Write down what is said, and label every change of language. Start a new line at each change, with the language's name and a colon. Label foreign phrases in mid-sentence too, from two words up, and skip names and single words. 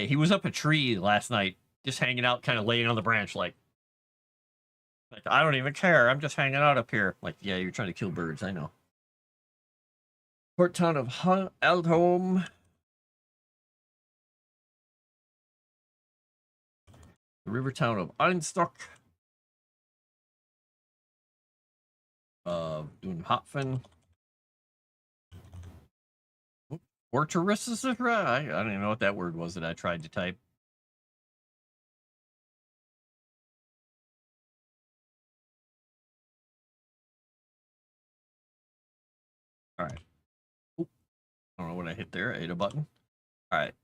English: He was up a tree last night, just hanging out, kind of laying on the branch, like I don't even care. I'm just hanging out up here. Like, yeah, you're trying to kill birds. I know. Port town of Eldholm. The river town of Einstock. Dunhafen. Orcharisisra? I don't even know what that word was that I tried to type. All right. Oop. I don't know what I hit there. I hit a button. All right.